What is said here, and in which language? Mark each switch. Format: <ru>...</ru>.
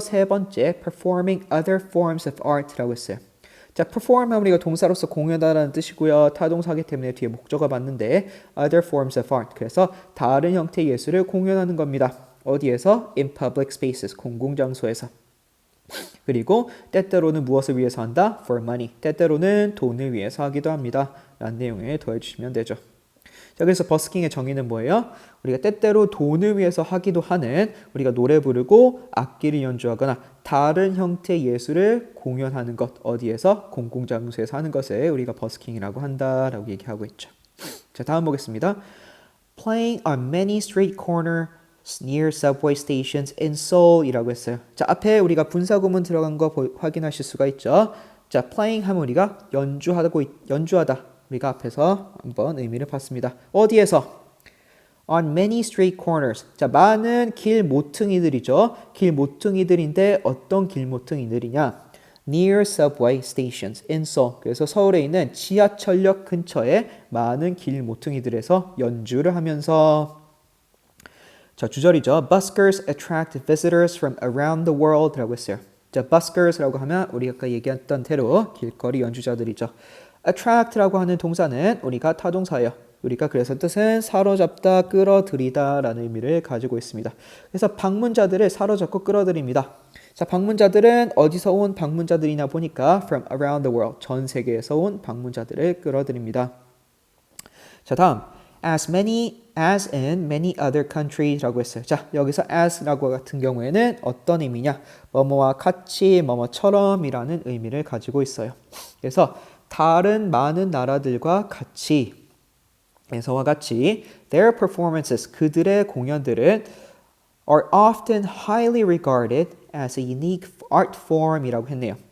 <en>세 번째, performing other forms of art라고 했어요.</en> <ko>자, perform 하면 우리가 동사로서 공연하다는 뜻이고요. 타동사기 때문에 뒤에 목적어 맞는데</ko> <en>other forms of art.</en> <ko>그래서 다른 형태의 예술을 공연하는 겁니다. 어디에서?</ko> <en>In public spaces, 공공장소에서.</en> <ko>그리고 때때로는 무엇을 위해서 한다?</ko> <en>For money.</en> <ko>때때로는 돈을 위해서 하기도 합니다. 라는 내용을 더해주시면 되죠. 자, 그래서 버스킹의 정의는 뭐예요? 우리가 때때로 돈을 위해서 하기도 하는 우리가 노래 부르고 악기를 연주하거나 다른 형태의 예술을 공연하는 것 어디에서? 공공장소에서 하는 것을 우리가 버스킹이라고 한다라고 얘기하고 있죠. 자, 다음 보겠습니다.</ko> <en>Playing on many street corners near subway stations in Seoul이라고 했어요.</en> <ko>자, 앞에 우리가 분사구문 들어간 거 확인하실 수가 있죠. 자, playing 하면 우리가 연주하다. 우리가 앞에서 한번 의미를 봤습니다.</ko> <en>어디에서? On many street corners.</en> <ko>자, 많은 길 모퉁이들이죠. 길 모퉁이들인데 어떤 길 모퉁이들이냐?</ko> <en>Near subway stations in Seoul.</en> <ko>그래서 서울에 있는 지하철역 근처에 많은 길 모퉁이들에서 연주를 하면서 자, 주절이죠.</ko> <en>Buskers attract visitors from around the world 라고 했어요.</en> <ko>자, buskers라고 하면 우리가 아까 얘기했던 대로 길거리 연주자들이죠. attract라고 하는 동사는 우리가 타동사예요. 우리가 그래서 뜻은 사로잡다, 끌어들이다 라는 의미를 가지고 있습니다. 그래서 방문자들을 사로잡고 끌어들입니다. 자, 방문자들은 어디서 온 방문자들이냐 보니까</ko> <en>from around the world,</en> <ko>전 세계에서 온 방문자들을 끌어들입니다.</ko> <en>자, 다음 as in many other countries라고 했어요.</en> <ko>자, 여기서 as라고 같은 경우에는 어떤 의미냐? 뭐뭐와 같이, 뭐뭐처럼이라는 의미를 가지고 있어요. 그래서 다른 많은 나라들과 같이 에서와 같이 their performances 그들의 공연들은</ko> <en>are often highly regarded as a unique art form</en> <ko>이라고 했네요.</ko>